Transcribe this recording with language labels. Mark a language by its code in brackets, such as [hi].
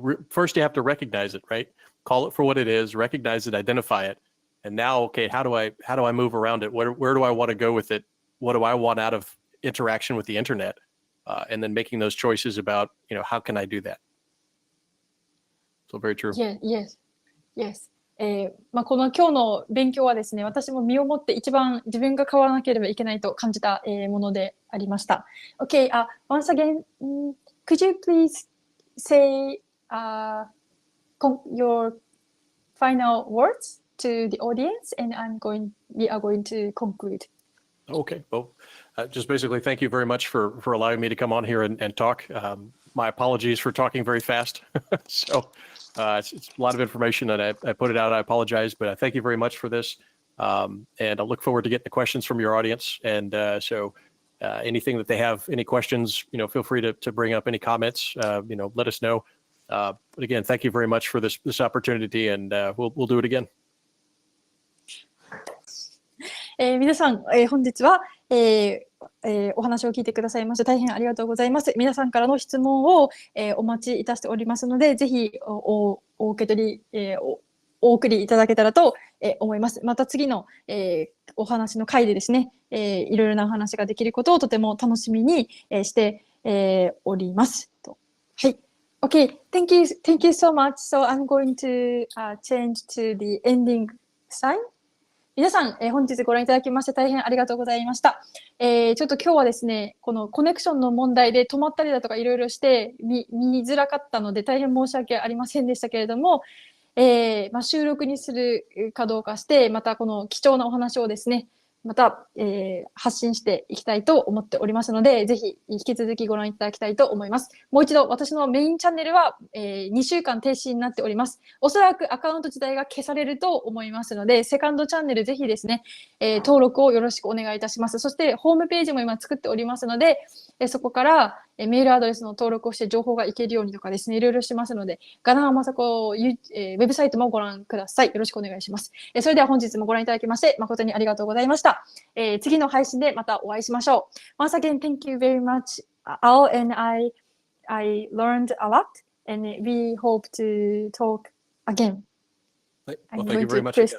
[en] First you have to recognize it, right? Call it for what it is, recognize it, identify it. And now, okay, how do I move around it? Where do I want to go with it? What do I want out of interaction with the internet? And then making those choices about, how can I do that? So very true. Yes. [ja] この今日の勉強はですね、私も身をもって一番自分が変わらなければいけないと感じたものでありました。 [en] Okay, once again, could you please say your final words to the audience, and we are going to conclude. Okay. Well, just basically, thank you very much for allowing me to come on here and talk. My apologies for talking very fast. So it's a lot of information, and I put it out. I apologize, but thank you very much for this. And I look forward to getting the questions from your audience. And so anything that they have, any questions, feel free to bring up any comments. Let us know. But again, thank you very much for this opportunity, and we'll do it again. [ja] 皆さん、本日は、お話を聞いてくださいまして大変ありがとうございます。皆さんからの質問を、お待ちいたしておりますので、ぜひお受け取り、お送りいただけたらと、思います。また次の、お話の回でですね、いろいろなお話ができることをとても楽しみに、して、おります。 [en] はい。Okay, thank you so much. So I'm going to change to the ending sign. [ja] 皆さん、本日ご覧いただきまして大変ありがとうございました。ちょっと今日はですね、このコネクションの問題で止まったりだとかいろいろして見づらかったので大変申し訳ありませんでしたけれども、収録にするかどうかして、またこの貴重なお話をですね、また、発信していきたいと思っておりますので、ぜひ引き続きご覧いただきたいと思います。もう一度、私のメインチャンネルは、2週間停止になっております。おそらくアカウント自体が消されると思いますので、セカンドチャンネルぜひですね、登録をよろしくお願いいたします。そして、ホームページも今作っておりますので、そこからメールアドレスの登録をして情報がいけるようにとかですね、いろいろしますので、ガナハマサコウェブサイトもご覧ください。よろしくお願いします。それでは本日もご覧いただきまして誠にありがとうございました。次の配信でまたお会いしましょう。 [en] Once again, thank you very much, Al, and I learned a lot, and we hope to talk again. Well, thank you very much.